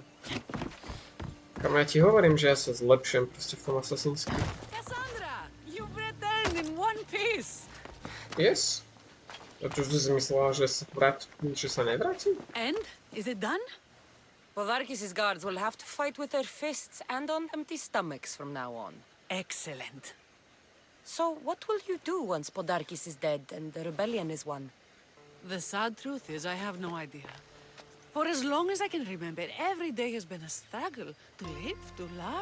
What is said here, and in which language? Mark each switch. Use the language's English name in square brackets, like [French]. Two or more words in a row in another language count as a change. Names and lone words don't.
[Slovak] Kam ja ti hovorím, že ja sa zlepšujem proste v tom Assassin's Creed. [English] Cassandra, you've returned in one piece. Yes? [Slovak] A čo si myslela, že sa nevrátim? [English] And is it done? Podarkis's guards will have to fight with their fists and on empty stomachs from now on. Excellent. So what will you do once Podarkis is dead and the rebellion is won? The sad truth is I have no idea. For as long as I can remember, every day has been a struggle to live, to love.